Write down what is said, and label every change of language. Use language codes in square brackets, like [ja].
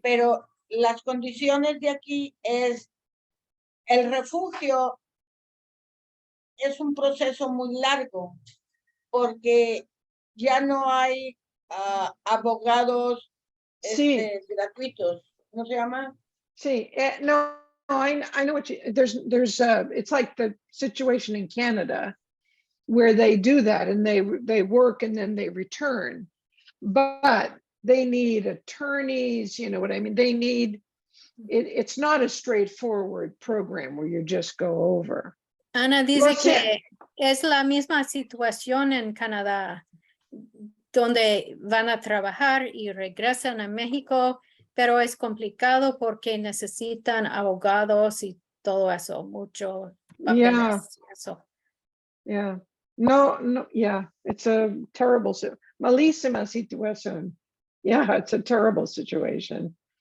[es] Pero las condiciones de aquí es el refugio. Es un proceso muy largo porque ya no hay abogados gratuitos. ¿No se llama? Sí, no, [en] I know what you, there's it's like the situation in Canada where they do that and they work and then they return, but they need attorneys, you know what I mean? They need, it's not a straightforward program where you just go over. [es] Ana dice que es la misma situación en Canadá, donde van a trabajar y regresan a México, pero es complicado porque necesitan abogados y todo eso, mucho papeles. Eso. [en] Yeah. No, yeah, it's a terrible, [es] malísima situación. [en] Yeah, it's a terrible situation.